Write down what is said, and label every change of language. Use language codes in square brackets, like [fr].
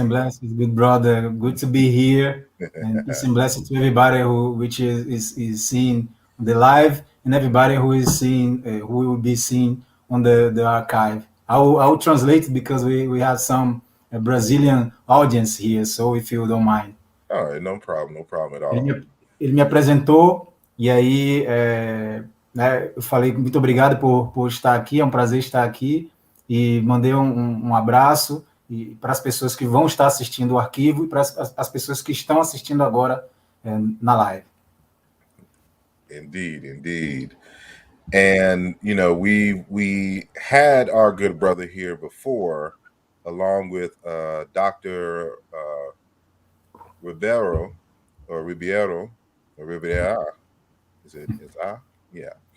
[en] and blessings, good brother. Good to be here, and peace and blessings to everybody which is seeing the live, and everybody who is seeing who will be seeing on the archive. I will translate because we have some Brazilian audience here, so if you don't mind. All right, no problem at [pt] Ele [en] all. [pt] me, ele me apresentou e aí né, eu falei muito obrigado por estar aqui, é um prazer estar aqui e mandei um abraço e para as pessoas que vão estar assistindo o arquivo e para as pessoas que estão assistindo agora na live. [en] Indeed. And we had our good brother here before, along with Dr. Ribeiro or Ribeiro or Ribeira. Is I? Yeah.